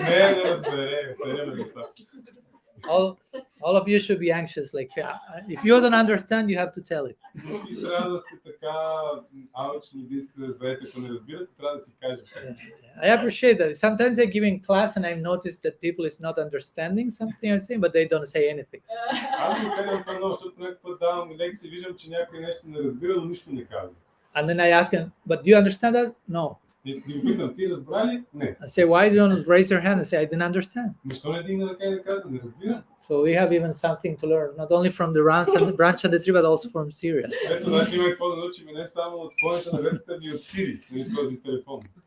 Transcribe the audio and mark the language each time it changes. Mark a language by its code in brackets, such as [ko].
[bg] не да разбере, сериозно неща. [en] All of you should be anxious. Like, if you don't understand, you have to tell it. [bg] Всички трябва да сте така алчни, да искате да разберете, ако не разбирате, трябва да си кажете. [en] I appreciate that. Sometimes I give in class and I've noticed that people is not understanding something I'm saying, but they don't say anything. [bg] Аз го гледам това много, защото някакъв път давам лекции, виждам, че някой нещо не разбира, но нищо не казва. [en] And then I ask him, but do you understand that? No. [bg] И ги питам, ти разбра ли? Не. [en] I say, why don't raise your hand and say, I didn't understand? [bg] Защо не дигна ръка и да каза, не разбирам? [en] So we have even something to learn, not only from the branch and the tree, but also from Syria. [bg] Ето, значи има какво да научим не само от хората на ветата, но и от Сири, на този телефон.